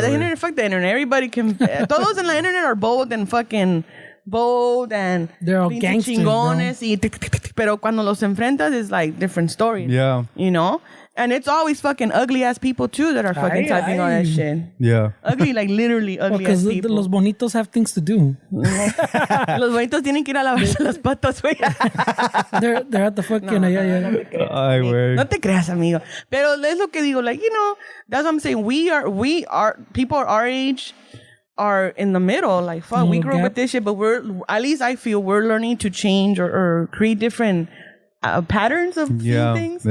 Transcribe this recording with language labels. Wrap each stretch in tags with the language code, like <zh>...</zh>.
<en>The internet, fuck the internet. Everybody can.</en> <es>Todos en la internet</es> <en>are bold and fucking bold and they're all gangsters,</en> <es>chingones. Pero cuando los enfrentas,</es> <en>it's like different stories. Yeah. You know? And it's always fucking ugly ass people too that are fucking typing all that shit. Yeah. Ugly, like literally ugly ass people. Because</en> <es>los bonitos</es> <en>have things to do.</en> <es>Los bonitos tienen que ir a lavarse las patas, güey.</es> <en>They're at the fucking...</en> <es>Ay, güey. No te creas, amigo. Pero es lo que digo,</es> <en>like, you know, that's what I'm saying. We are people our age are in the middle. Like, fuck, we grew up with this shit, but at least I feel we're learning to change or create different patterns of seeing things.</en>